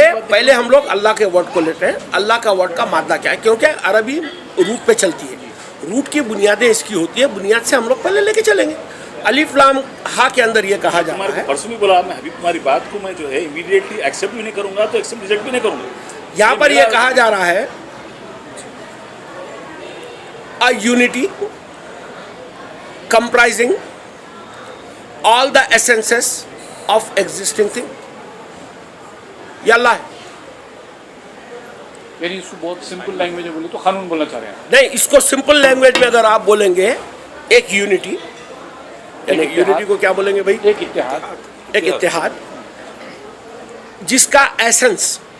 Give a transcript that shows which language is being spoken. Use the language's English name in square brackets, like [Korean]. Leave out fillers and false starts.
[Urdu] پہلے ہم لوگ اللہ کے ورڈ کو لیتے ہیں. اللہ کا ورڈ کا مادہ کیا ہے, کیونکہ عربی روٹ پہ چلتی ہے. روٹ کی بنیادیں اس کی ہوتی ہے, بنیاد سے ہم لوگ پہلے لے کے چلیں گے. الف لام ہا کے اندر یہ کہا جا رہا ہے. پرسوں بھی بولا میں حبیب تمہاری بات کو میں جو ہے امیڈیٹلی ایکسیپٹ بھی نہیں کروں گا تو ایکسیپٹ ریجیکٹ بھی نہیں کروں گا. یہاں پر یہ کہا جا رہا ہے [English] a unity comprising all the essences of existing thing. [Urdu] یہ اللہ ہے. یعنی اس کو بہت سمپل لینگویج میں بولے تو قانون بولنا چاہ رہے ہیں. نہیں, اس کو سمپل لینگویج میں اگر آپ بولیں گے ایک یونٹی, یعنی یونٹی کو کیا بولیں گے بھائی؟ ایک اتحاد. ایک اتحاد جس کا ایسنس,